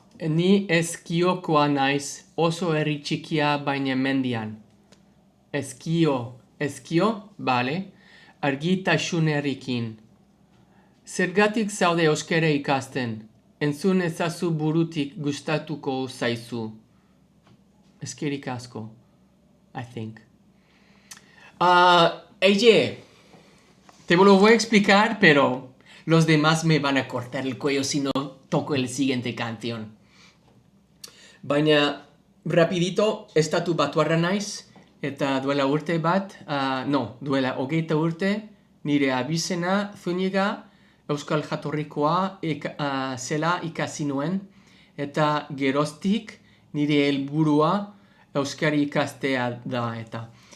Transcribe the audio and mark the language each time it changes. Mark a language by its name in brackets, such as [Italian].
[Basque] Ni eskiokoa naiz, oso herri txikia baina mendian. Eskio, bale, argitasunarekin. Zergatik zaude euskara ikasten, entzun ezazu burutik gustatuko zaizu. Eskerrik asko, [English] I think. [Spanish] Te lo voy a explicar, pero los demás me van a cortar el cuello si no toco el siguiente canción. [Basque] Baina, rapidito, Estatu Batuarra naiz, eta duela urte bat, duela 20 urte, nire abizena Zuniga, Euskal Jatorrikoa zela ikasi nuen, eta geroztik nire helburua Euskari ikastea da eta.